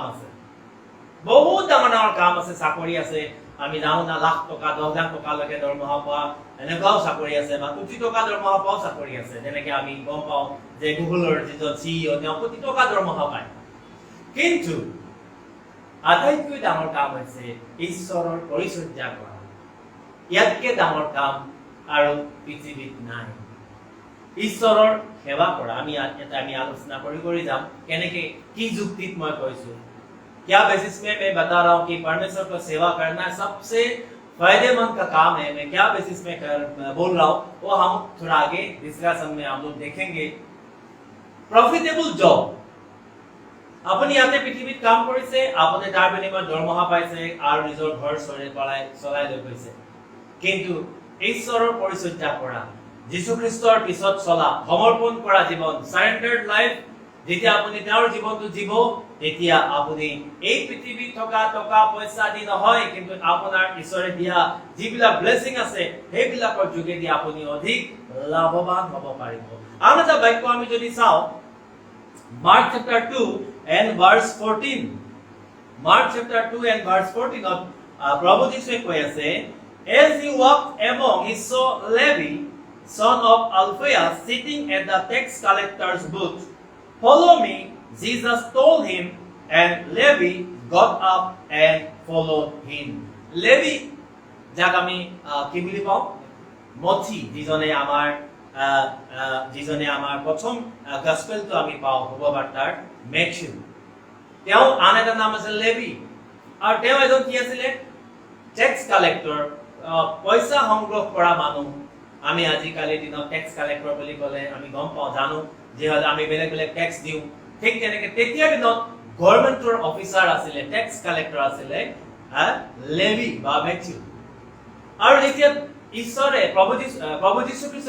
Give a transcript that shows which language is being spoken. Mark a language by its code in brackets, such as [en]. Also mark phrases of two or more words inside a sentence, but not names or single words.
[as] কাম আছে চাকৰি আছে আমি জানো না লাখ টকা 10 লাখ টকালৈকে দৰমহা পোৱা এনেকুৱাও চাকৰি আছে বা কোটি টকা দৰমহা পোৱা চাকৰি আছে যেনেকে আমি গম পাওঁ যে গুগলৰ যিজন CEO তেওঁ কোটি টকা দৰমহা পায় কিন্তু আটাইতকৈ ডাঙৰ কাম হৈছে ঈশ্বৰৰ পৰিচৰ্যা কৰা ইয়াতকে ডাঙৰ কাম আৰু পৃথিৱীত নাই ঈশ্বৰৰ সেৱা কৰা আমি আলোচনা কৰি যাম কেনেকে কি যুক্তিত মই কৈছো [hi] क्या बेसिस में मैं बता रहा हूं कि परमेश्वर को सेवा करना सबसे फायदेमंद का काम है मैं क्या बेसिस में बोल रहा हूं वो हम थोड़ा आगे डिस्कशन में हम लोग देखेंगे [en] profitable job [as] আপুনি ইয়াতে পৃথিৱীত কাম কৰিছে আপুনি তাৰ বিনিময়ত দৰমহা পাইছে আৰু নিজৰ ঘৰ চলাই লৈ গৈছে কিন্তু ঈশ্বৰৰ পৰিচৰ্যা কৰা যীশু খ্ৰীষ্টৰ পিছত চলা সমৰ্পণ কৰা জীৱন [en] surrendered life [as] যেতিয়া আপুনি তেওঁৰ জীৱনটো জীৱ তেতিয়া আপুনি এই পৃথিৱীত থকা টকা পইচা দি নহয় কিন্তু আপোনাৰ ঈশ্বৰে দিয়া যিবিলাক ব্লেসিং আছে সেইবিলাকৰ যোগেদি আপুনি অধিক লাভৱান হ'ব পাৰিব আৰু এটা বাক্য আমি যদি চাওঁ [en] Mark chapter 2 and verse 14 Mark chapter 2 and verse 14 Prabhu Jisue [as] কৈ আছে [en] as he walked among he saw Levi son of Alphaeus sitting at the tax collector's booth follow me Jesus told him and Levi got up and followed him Levi [as] যাক আমি কি বুলি পাওঁ মথি যিজনে আমাৰ প্ৰথম গসপেলটো আমি পাওঁ শুভবাৰ্তাৰ মেথিউ তেওঁ আন এটা নাম আছে লেভি আৰু তেওঁ এজন কি আছিলে [en] tax collector [as] পইচা সংগ্ৰহ কৰা মানুহ আমি আজিকালি দিনত [en] tax collector [as] বুলি ক'লে আমি গম পাওঁ জানো যে আমি বেলেগ বেলেগ টেক্স দিওঁ ঠিক তেনেকে তেতিয়া দিনত [en] government officer [as] আছিলে [en] tax collector [as] আছিলে লেভি বা মেথিউ আৰু যেতিয়া ঈশ্বৰে প্ৰভু যীশু খ্ৰীষ্টই